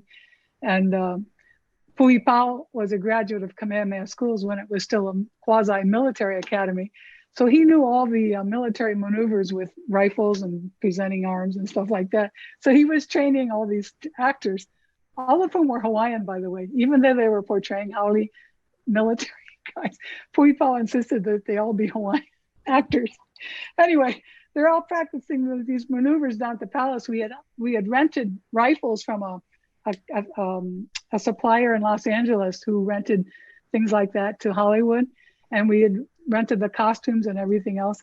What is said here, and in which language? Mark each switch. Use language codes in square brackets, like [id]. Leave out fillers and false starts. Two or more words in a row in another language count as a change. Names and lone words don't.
[en] And Puʻipao was a graduate of Kamehameha schools when it was still a quasi-military academy. So he knew all the military maneuvers with rifles and presenting arms and stuff like that. So he was training all these actors, all of whom were Hawaiian, by the way, even though they were portraying haole military guys. Puʻipao insisted that they all be Hawaiian actors. Anyway, they're all practicing these maneuvers down at the palace. We had rented rifles from a supplier in Los Angeles who rented things like that to Hollywood, and we had rented the costumes and everything else.